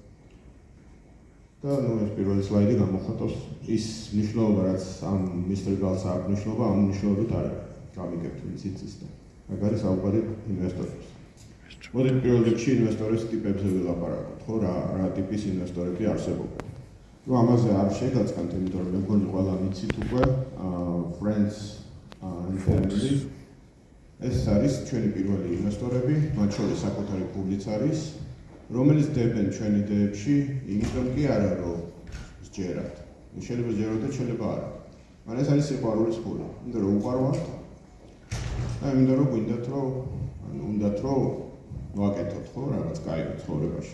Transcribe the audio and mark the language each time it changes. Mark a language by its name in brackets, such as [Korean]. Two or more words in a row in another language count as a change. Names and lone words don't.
[Georgian] და ეს პირველი სლაიდი გამოხატავს ის მნიშვნელობა, რაც ამ მისტერ გალს აქვს მნიშვნელობა, ამ მნიშვნელობით არ არის. გამიგებთ ვინც იცის და მაგ არის საუბარი ინვესტორებს. მოდით პირველ რიგში ინვესტორის ტიპებზე ვილაპარაკოთ, ხო, რა ტიპის ინვესტორები არსებობენ. ნუ ამაზე არ შეგაწყანთ, იმიტომ რომ მეგონი ყველა ვიცით უკვე, [English] friends and family. [Georgian] ეს არის ჩვენი პირველი ინვესტორები, მათ შორის საკუთარი პუბლიც არის, რომელიც დებენ ჩვენ იდეებში, იმიტომ კი არა, რომ სჯერათ. შეიძლება სჯეროთ და შეიძლება არა. მაგრამ ეს არის სიყვარულის ფული. იმიტომ რომ უყვარვართ და იმიტომ რომ გვინდათ, რომ უნდათ, რომ ვაკეთოთ, ხო, რაღაც კაი ცხოვრებაში.